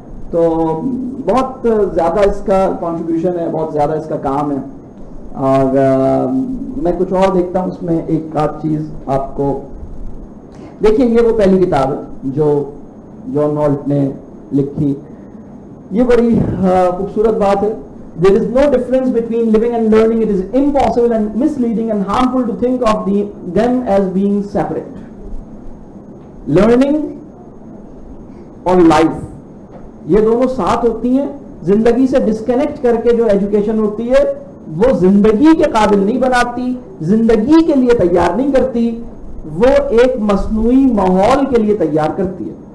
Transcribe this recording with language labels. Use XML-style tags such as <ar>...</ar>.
<ur>تو بہت زیادہ اس کا کنٹریبیوشن ہے، بہت زیادہ اس کا کام ہے. اور میں کچھ اور دیکھتا ہوں اس میں ایک آدھ چیز آپ کو. دیکھیے یہ وہ پہلی کتاب ہے جو جان ہالٹ نے لکھی. یہ بڑی خوبصورت بات ہے.</ur> <en>There is no difference between living and learning. It is impossible and misleading and harmful to think of them as being separate.</en> <ur>Learning اور life یہ دونوں ساتھ ہوتی ہیں. زندگی سے ڈسکنیکٹ کر کے جو ایجوکیشن ہوتی ہے وہ زندگی کے قابل نہیں بناتی، زندگی کے لیے تیار نہیں کرتی، وہ ایک مصنوعی ماحول کے لیے تیار کرتی ہے.</ur>